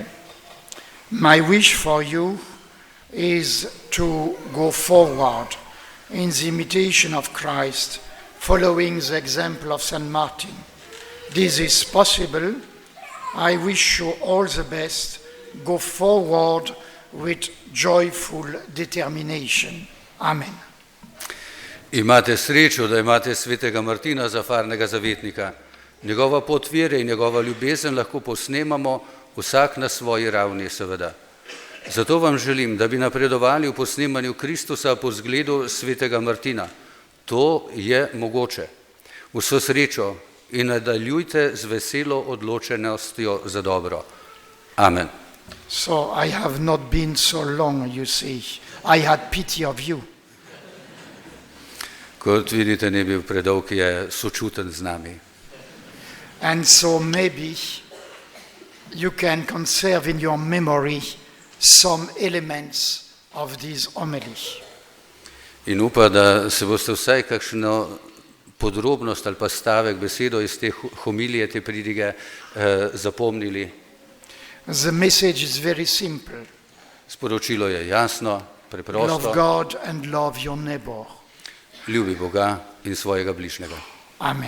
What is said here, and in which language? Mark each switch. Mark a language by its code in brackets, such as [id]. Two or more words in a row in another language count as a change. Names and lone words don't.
[en] My wish for you is to go forward in the imitation of Christ, following the example of St. Martin. This is possible. I wish you all the best. Go forward with joyful determination. Amen. [sl] Imate srečo, da imate svetega Martina za farnega zavetnika. Njegova pot vere in njegova ljubezen lahko posnemamo vsak na svoji ravni, seveda. Zato vam želim, da bi napredovali v posnemanju Kristusa po zgledu svetega Martina. To je mogoče. Vso srečo in nadaljujte z veselo odločenostjo za dobro. Amen. [en] So I have not been so long, you see. I had pity of you. [sl] Kot vidite, ne bil predolg, je sočuten z nami. [en] And so maybe you can conserve in your memory some elements of this homily. [sl] In upa, da se boste vsaj kakšno podrobnost ali pa stavek, besedo iz te homilije, te pridige zapomnili. [en] The message is very simple. [sl] Sporočilo je jasno, preprosto. [en] Love God and love your neighbor. [sl] Ljubi Boga in svojega bližnjega. Amen.